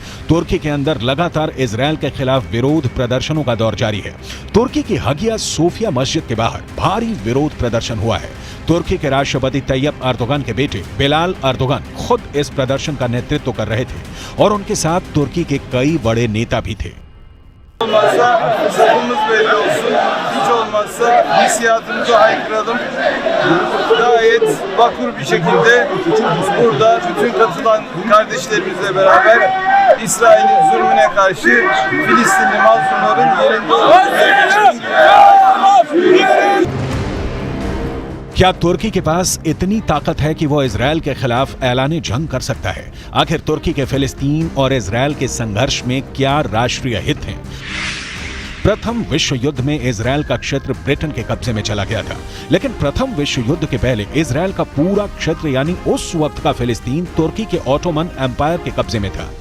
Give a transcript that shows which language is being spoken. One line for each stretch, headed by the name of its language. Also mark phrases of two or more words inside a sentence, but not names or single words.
Hindi: तुर्की के अंदर लगातार इजरायल के खिलाफ विरोध प्रदर्शनों का दौर जारी है। तुर्की की हगिया सोफिया मस्जिद के बाहर भारी विरोध प्रदर्शन हुआ है। तुर्की के राष्ट्रपति तैयब अर्दोगन के बेटे बिलाल अर्दोगन खुद इस प्रदर्शन का नेतृत्व कर रहे थे और उनके साथ तुर्की के कई बड़े नेता भी थे।
Turkish: Olmazsa sapımız belli olsun. Hiç olmazsa hissiyatımızı haykıralım. Gayet vakur bir şekilde burada bütün katılan kardeşlerimizle beraber İsrail'in zulmüne karşı Filistinli mazlumların yerinde olmasını
Hindi: क्या तुर्की के पास इतनी ताकत है कि वो इजरायल के खिलाफ ऐलान जंग कर सकता है? आखिर तुर्की के फिलिस्तीन और इजरायल के संघर्ष में क्या राष्ट्रीय हित हैं? प्रथम विश्व युद्ध में इजरायल का क्षेत्र ब्रिटेन के कब्जे में चला गया था, लेकिन प्रथम विश्व युद्ध के पहले इजरायल का पूरा क्षेत्र यानी उस वक्त का फिलिस्तीन तुर्की के ऑटोमन एम्पायर के कब्जे में था।